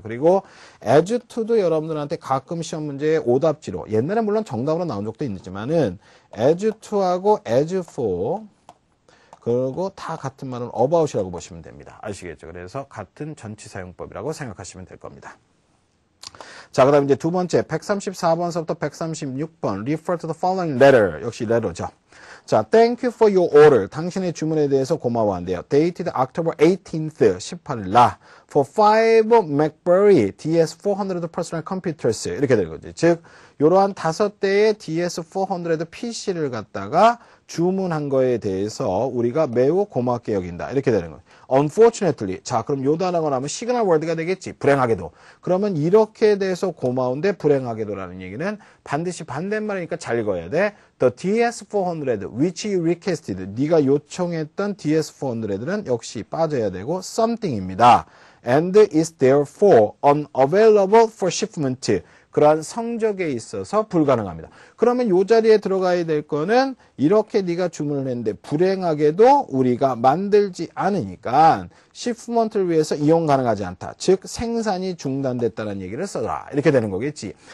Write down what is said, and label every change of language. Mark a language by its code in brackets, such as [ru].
[ko] 그리고 as to도 여러분들한테 가끔 시험 문제의 오답지로 옛날에 물론 정답으로 나온 적도 있지만은 as to하고 as for 그리고 다 같은 말은 about이라고 보시면 됩니다. 아시겠죠? 그래서 같은 전치 사용법이라고 생각하시면 될 겁니다. 자, 그 다음 이제 두 번째 134번서부터 136번 refer to the following letter 역시 letter죠. [en] 자, thank you for your order. [ko] 당신의 주문에 대해서 고마워한대요. [en] dated October 18th 18일 날 for 5 MacBerry DS400 personal computers 이렇게 되는 거지. [ko] 즉 이러한 5대의 DS400 PC를 갖다가 주문한 거에 대해서 우리가 매우 고맙게 여긴다. 이렇게 되는 거예요. Unfortunately. 자, 그럼 요 단어가 나오면 시그널 월드가 되겠지. 불행하게도. 그러면 이렇게 돼서 고마운데 불행하게도라는 얘기는 반드시 반대말이니까 잘 읽어야 돼. [en] The DS400 which you requested. [ko] 네가 요청했던 DS400는 역시 빠져야 되고 something입니다. [en] And is therefore unavailable for shipment. [ko] 그러한 성적에 있어서 불가능합니다. 그러면 이 자리에 들어가야 될 거는 이렇게 네가 주문을 했는데 불행하게도 우리가 만들지 않으니까 시프먼트를 위해서 이용 가능하지 않다. 즉 생산이 중단됐다는 얘기를 써라. 이렇게 되는 거겠지.